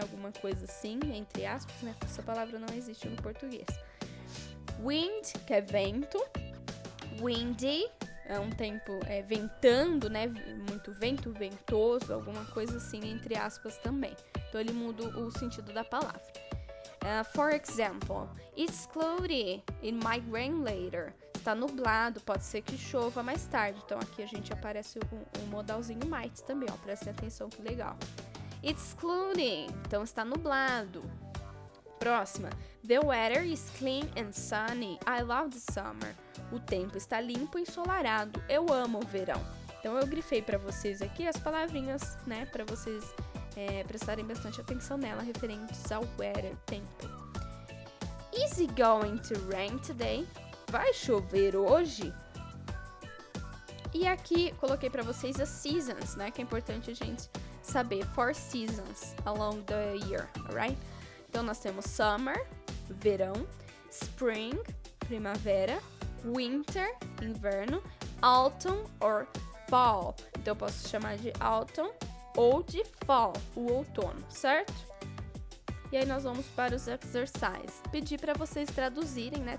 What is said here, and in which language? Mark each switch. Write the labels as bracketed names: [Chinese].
[Portuguese] Alguma coisa assim, entre aspas, né? Essa palavra não existe no português. Wind, que é vento. Windy, é um tempo ventando, né? Muito vento, ventoso, alguma coisa assim, entre aspas também. Então, ele muda o sentido da palavra. [English] For example, it's cloudy, it might rain later. [Portuguese] Está nublado, pode ser que chova mais tarde. Então, aqui a gente aparece o modalzinho might também, ó. Prestem atenção, que legal. [English] It's cloudy, [Portuguese] então está nublado. Próxima. [English] The weather is clean and sunny. I love the summer. [Portuguese] O tempo está limpo e ensolarado. Eu amo o verão. Então, eu grifei para vocês aqui as palavrinhas, né? Para vocês prestarem bastante atenção nela, referentes ao weather, tempo. [English] Is it going to rain today? [Portuguese] Vai chover hoje? E aqui coloquei para vocês as seasons, né? Que é importante a gente saber. [English] 4 seasons along the year, alright? [Portuguese] Então nós temos summer, verão, spring, primavera, winter, inverno, autumn or fall. Então eu posso chamar de autumn ou de fall, o outono, certo? E aí nós vamos para os exercises. Pedir para vocês traduzirem, né?